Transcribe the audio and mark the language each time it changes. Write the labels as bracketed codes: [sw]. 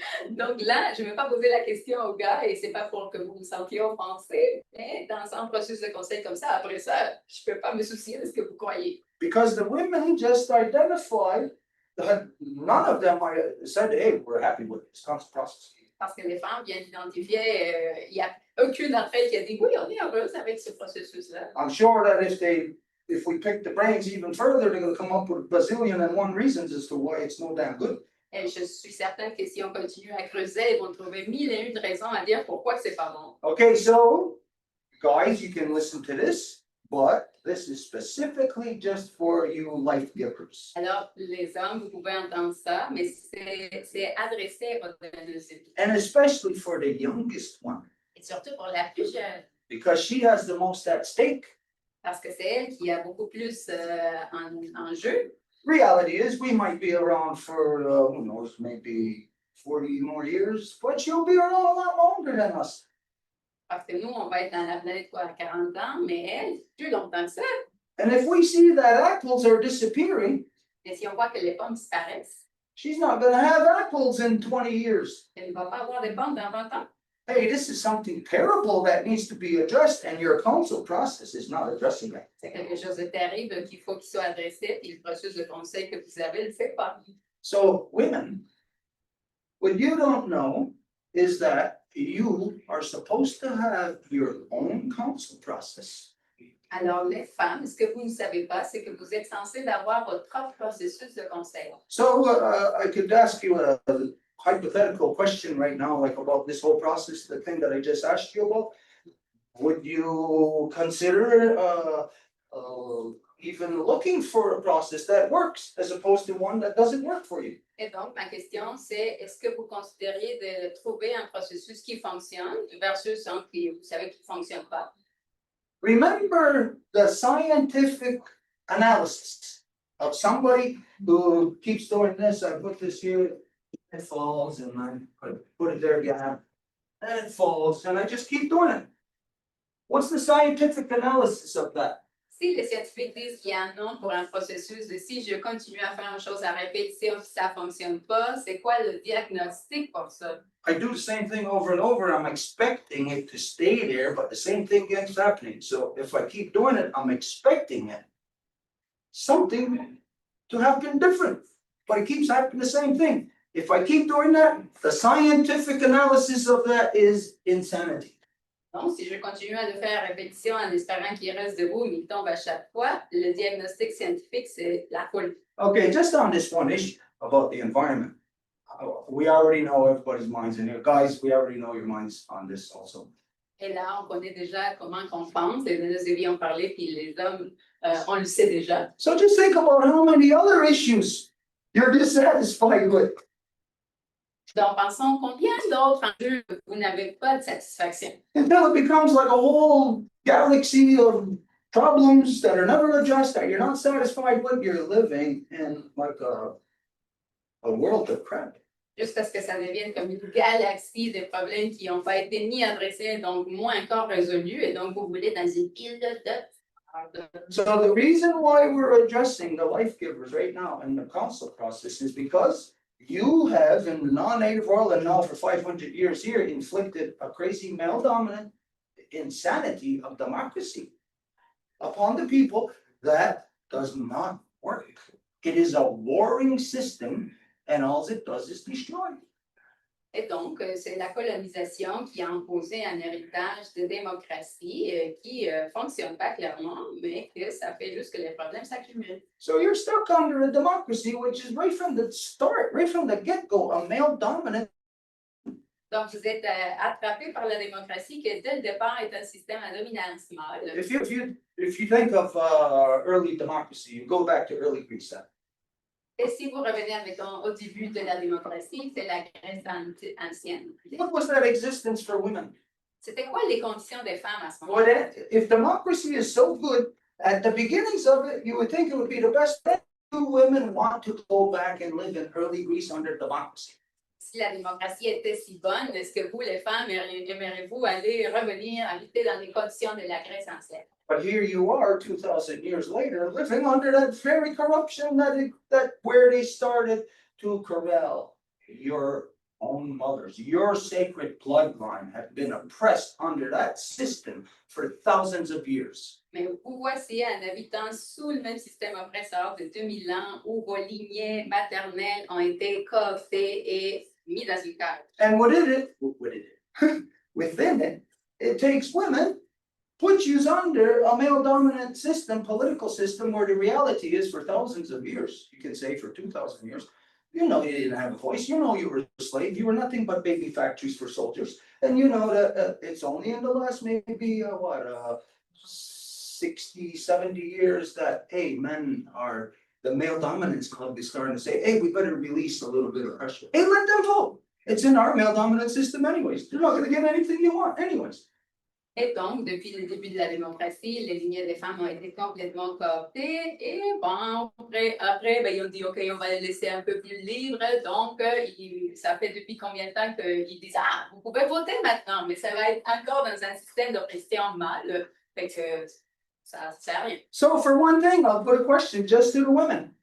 [fr] Donc là, je ne vais pas poser la question aux gars et c'est pas pour que vous vous sentiez offensés, mais dans un processus de conseil comme ça, après ça, je ne peux pas me soucier de ce que vous croyez. [en] Because the women just identified that none of them said, hey, we're happy with this council process. [fr] Parce que les femmes viennent identifier, il n'y a aucune d'entre elles qui a dit oui, on est heureuse avec ce processus-là. [en] I'm sure that if we pick the brains even further, they're gonna come up with a bazillion and one reasons as to why it's no damn good. [fr] Et je suis certaine que si on continue à creuser, ils vont trouver 1001 raisons à dire pourquoi c'est pas bon. [en] Okay, so guys, you can listen to this, but this is specifically just for you life givers. [fr] Alors, les hommes, vous pouvez entendre ça, mais c'est adressé aux donneuses de vie. [en] And especially for the youngest one, [fr] Et surtout pour la plus jeune, [en] because she has the most at stake. [fr] parce que c'est elle qui a beaucoup plus en jeu. [en] Reality is, we might be around for, who knows, maybe 40 more years, but she'll be around a lot longer than us. [fr] Parce que nous, on va être dans la planète quoi, à 40 ans, mais elle, plus longtemps que ça. [en] And if we see that apples are disappearing, [fr] Et si on voit que les pommes disparaissent, [en] she's not gonna have apples in 20 years. [fr] elle ne va pas avoir de pommes dans 20 ans. [en] Hey, this is something terrible that needs to be addressed, and your council process is not addressing it. [fr] C'est quelque chose de terrible qu'il faut qu'il soit adressé, et le processus de conseil que vous avez ne le fait pas. [en] So, women, what you don't know is that you are supposed to have your own council process. [fr] Alors, les femmes, ce que vous ne savez pas, c'est que vous êtes censées d'avoir votre propre processus de conseil. [en] So, I could ask you a hypothetical question right now, like about this whole process, the thing that I just asked you about. Would you consider even looking for a process that works as opposed to one that doesn't work for you? [fr] Et donc, ma question, c'est est-ce que vous considériez de trouver un processus qui fonctionne versus un qui, vous savez, qui ne fonctionne pas? [en] Remember the scientific analysis of somebody who keeps doing this. I put this here, it falls, and I put it there again, and it falls, and I just keep doing it. What's the scientific analysis of that? [fr] Si les scientifiques disent qu'il y a un nom pour un processus de si je continue à faire une chose à répétition, si ça ne fonctionne pas, c'est quoi le diagnostic pour ça? [en] I do the same thing over and over. I'm expecting it to stay there, but the same thing keeps happening. So if I keep doing it, I'm expecting it. Something to happen different, but it keeps happening the same thing. If I keep doing that, the scientific analysis of that is insanity. [fr] Donc, si je continue à le faire à répétition en espérant qu'il reste debout, mais il tombe à chaque fois, le diagnostic scientifique, c'est la folie. [en] Okay, just on this one issue about the environment. We already know everybody's minds in here. Guys, we already know your minds on this also. [fr] Et là, on connaît déjà comment qu'on pense, les donneuses de vie ont parlé, puis les hommes, on le sait déjà. [en] So just think about how many other issues you're dissatisfied with. [fr] Donc, pensons combien d'autres enjeux vous n'avez pas de satisfaction. [en] Until it becomes like a whole galaxy of problems that are never addressed, that you're not satisfied with, you're living in like a world of crap. [fr] Jusqu'à ce que ça devienne comme une galaxie de problèmes qui n'ont pas été ni adressés, donc moins encore résolus, et donc vous voulez dans une pile de dots. [en] So the reason why we're addressing the life givers right now in the council process is because you have in the non-native world and now for 500 years here inflicted a crazy male dominant insanity of democracy upon the people that does not work. It is a warring system and all it does is destroy. [fr] Et donc, c'est la colonisation qui a imposé un héritage de démocratie qui ne fonctionne pas clairement, mais que ça fait juste que les problèmes s'accumulent. [en] So you're stuck under a democracy which is right from the start, right from the get-go, a male dominant. [fr] Donc, vous êtes attrapé par la démocratie qui, dès le départ, est un système à dominance mâle. [en] If you think of early democracy, you go back to early Greece. [fr] Et si vous revenez, admettons, au début de la démocratie, c'est la Grèce ancienne. [en] What was that existence for women? [fr] C'était quoi les conditions des femmes à ce [en] Well, [fr] moment-là? [en] if democracy is so good, at the beginnings of it, you would think it would be the best. Then do women want to go back and live in early Greece under democracy? [fr] Si la démocratie était si bonne, est-ce que vous, les femmes, aimeriez-vous aller revenir habiter dans les conditions de la Grèce ancienne? [en] But here you are, 2,000 years later, living under that very corruption that where they started to corral your own mothers. Your sacred bloodline have been oppressed under that system for thousands of years. [fr] Mais vous voici un habitant sous le même système oppresseur de 2000 ans où vos lignées maternelles ont été cooptées et mis dans une cage. [en] And within it, it takes women, puts you under a male dominant system, political system, where the reality is for thousands of years, you can say for 2,000 years, you know you didn't have a voice, you know you were a slave, you were nothing but baby factories for soldiers, and you know that it's only in the last maybe 60, 70 years that, hey, men are, the male dominance club is starting to say, hey, we better release a little bit of pressure. Hey, let them vote. It's in our male dominant system anyways. You're not going to get anything you want anyways. [fr] Et donc, depuis le début de la démocratie, les lignées des femmes ont été complètement cooptées. Et bon, après ben, ils ont dit, OK, on va les laisser un peu plus libres. Donc, ça fait depuis combien de temps qu'ils disent, ah, vous pouvez voter maintenant, mais ça va être encore dans un système d'oppression mâle. Fait que ça ne sert à rien. [en] So for one thing, I'll put a question just to the women.